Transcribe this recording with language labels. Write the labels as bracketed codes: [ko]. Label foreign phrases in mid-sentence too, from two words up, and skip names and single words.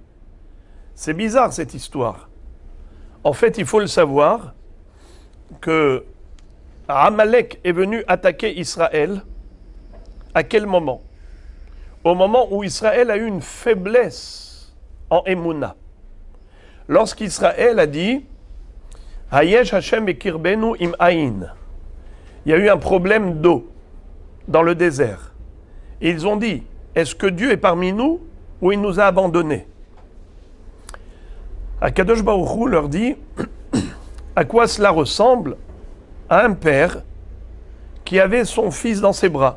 [fr] C'est bizarre cette histoire. En fait, il faut le savoir que Amalek est venu attaquer Israël. À quel moment? Au moment où Israël a eu une faiblesse en Emouna. Lorsqu'Israël a dit [he] היש השם בקרבנו אם אין. [fr] Il y a eu un problème d'eau dans le désert. Et ils ont dit, est-ce que Dieu est parmi nous ou il nous a abandonnés? [he] הקדוש ברוך הוא [fr] leur dit, à quoi cela ressemble? À un père qui avait son fils dans ses bras.